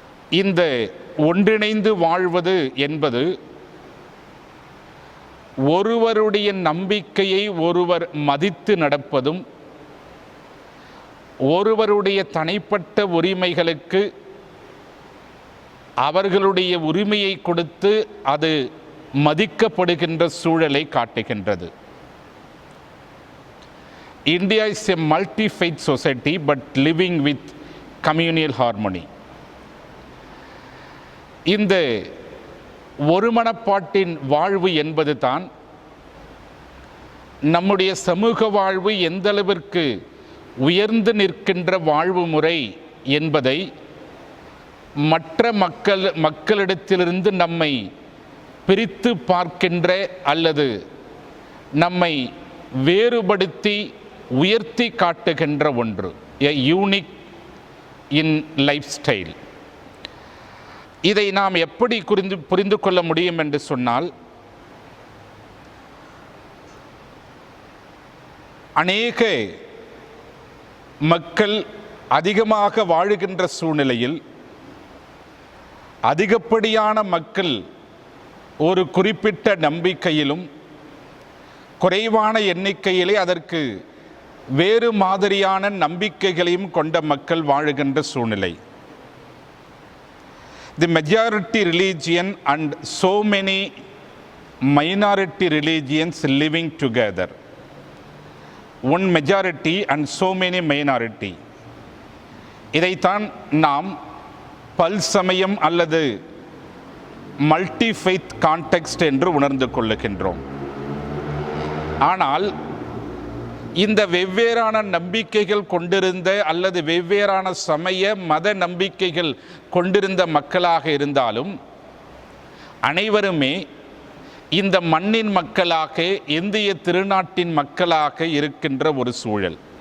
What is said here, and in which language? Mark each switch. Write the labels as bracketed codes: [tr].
[ta] இந்த ஒன்றிணைந்து வாழ்வது என்பது ஒருவருடைய நம்பிக்கையை ஒருவர் மதித்து நடப்பதும், ஒருவருடைய தனிப்பட்ட உரிமைகளுக்கு அவர்களுடைய உரிமையை கொடுத்து அது மதிக்கப்படுகின்ற சூழலை காட்டுகின்றது. [en] India is a multi-faith society but living with communal harmony. [ta] இந்த ஒருமனப்பாட்டின் வாழ்வு என்பது தான் நம்முடைய சமூக வாழ்வு எந்த அளவிற்கு உயர்ந்து நிற்கின்ற வாழ்வு முறை என்பதை மற்ற மக்களிடத்திலிருந்து நம்மை பிரித்து பார்க்கின்ற அல்லது நம்மை வேறுபடுத்தி உயர்த்தி காட்டுகின்ற ஒன்று, [en] a unique in lifestyle. [ta] இதை நாம் எப்படி புரிந்து கொள்ள முடியும் என்று சொன்னால், அநேக மக்கள் அதிகமாக வாழுகின்ற சூழ்நிலையில் அதிகப்படியான மக்கள் ஒரு குறிப்பிட்ட நம்பிக்கையிலும் குறைவான எண்ணிக்கையிலே அதற்கு வேறு மாதிரியான நம்பிக்கைகளையும் கொண்ட மக்கள் வாழுகின்ற சூழ்நிலை. [en] The majority religion and so many minority religions living together. One majority and so many minority. [ta] இதைத்தான் நாம் பல்சமயம் அல்லது மல்டி ஃபெய்த் கான்டெக்ஸ்ட் என்று உணர்ந்து கொள்ளுகின்றோம். ஆனால் இந்த வெவ்வேறான நம்பிக்கைகள் கொண்டிருந்த அல்லது வெவ்வேறான சமய மத நம்பிக்கைகள் கொண்டிருந்த மக்களாக இருந்தாலும் அனைவருமே இந்த மண்ணின் மக்களாக, இந்திய திருநாட்டின் மக்களாக இருக்கின்ற ஒரு சூழல்.